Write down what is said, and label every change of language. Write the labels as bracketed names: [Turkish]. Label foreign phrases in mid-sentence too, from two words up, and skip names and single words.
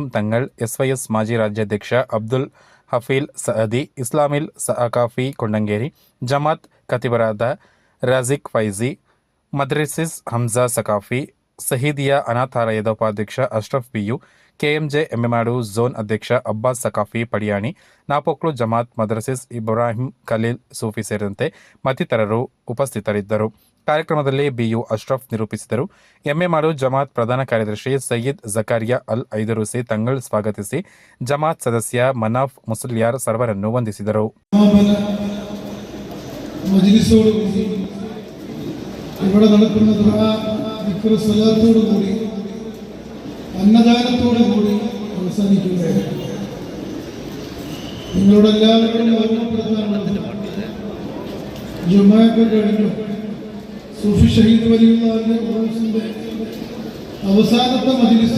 [Kannada] ತಂಗಳ್, SYS ಮಾಜಿ ರಾಜ್ಯಾಧ್ಯಕ್ಷ ಅಬ್ದುಲ್ ಹಫೀಲ್ ಸಅದಿ, ಇಸ್ಲಾಮಿಲ್ ಸಕಾಫಿ ಕೊಂಡಂಗೇರಿ, ಜಮಾತ್ ಖತೀಬರಾದ ರಾಜಿಕ್ ಫೈಜಿ, ಮದ್ರಿಸಿಸ್ ಹಮ್ಜಾ ಸಕಾಫಿ, ಸಹೀದಿಯಾ ಅನಾಥಾಲಯದ ಉಪಾಧ್ಯಕ್ಷ ಅಶ್ರಫ್ ಬಿಯು, KMJ ಎಮ್ಮೆಮಾಡು ಝೋನ್ ಅಧ್ಯಕ್ಷ ಅಬ್ಬಾಸ್ ಸಕಾಫಿ ಪಡಿಯಾಣಿ, ನಾಪೋಕ್ಲು ಜಮಾತ್ ಮದ್ರಸಿಸ್ ಇಬ್ರಾಹಿಂ ಖಲೀಲ್ ಸೂಫಿ ಸೇರಿದಂತೆ ಮತ್ತಿತರರು ಉಪಸ್ಥಿತರಿದ್ದರು. ಕಾರ್ಯಕ್ರಮದಲ್ಲಿ BU ಅಶ್ರಫ್ ನಿರೂಪಿಸಿದರು. ಎಮ್ಮೆಮಾಡು ಜಮಾತ್ ಪ್ರಧಾನ ಕಾರ್ಯದರ್ಶಿ ಸಯ್ಯದ್ ಜಕಾರಿಯಾ ಅಲ್ ಐದರೂಸಿ ತಂಗಳ್ ಸ್ವಾಗತಿಸಿ ಜಮಾತ್ ಸದಸ್ಯ ಮನಾಫ್ ಮುಸಲ್ಯಾರ್ ಸರ್ವರನ್ನು ವಂದಿಸಿದರು. [Malayalam] ഇവിടെ നടക്കുന്ന ദുആ, ദിക്ർ, സ്വലാത്തോടു കൂടി അന്നദാനത്തോടു കൂടി അവസാനിക്കുകയാണ്. നിങ്ങളോട് എല്ലാവരും ഓർമ്മപ്പെടുത്താനുള്ളത്, ജുമാക്ക് കഴിഞ്ഞു സൂഫി ഷഹീദ് വലിയുള്ളാഹിന്റെ ഉറൂസിന്റെ അവസാനത്തെ മജ്‌ലിസ്